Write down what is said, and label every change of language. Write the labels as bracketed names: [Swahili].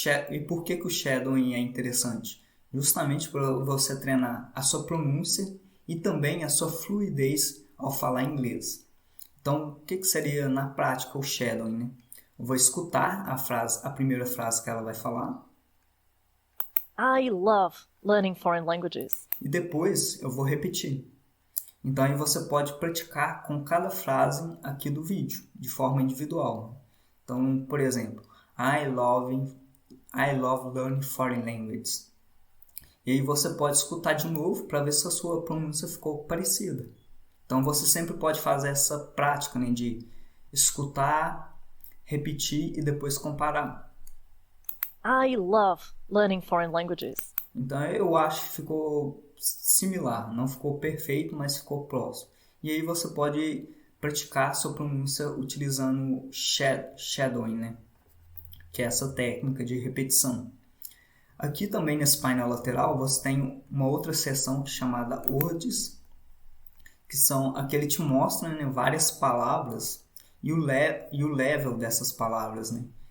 [Portuguese] E por que o shadowing é interessante? Justamente para você treinar a sua pronúncia e também a sua fluidez ao falar inglês. Então, o que seria na prática o shadowing, né? Eu vou escutar a primeira frase que ela vai falar. [English] I love learning foreign languages. [Portuguese] E depois eu vou repetir. Então aí você pode praticar com cada frase aqui do vídeo, de forma individual. Então, por exemplo, [English] I love learning foreign languages. [Portuguese] E aí você pode escutar de novo para ver se a sua pronúncia ficou parecida. Então você sempre pode fazer essa prática, né, de escutar, repetir e depois comparar. [English] I love learning foreign languages. [Portuguese] Então eu acho que ficou similar, não ficou perfeito, mas ficou próximo. E aí você pode praticar sua pronúncia utilizando shadowing, né? Que é essa técnica de repetição. Aqui também nesse painel lateral você tem uma outra seção chamada Words, que são aqui ele te mostra, né, várias palavras e o level dessas palavras, né?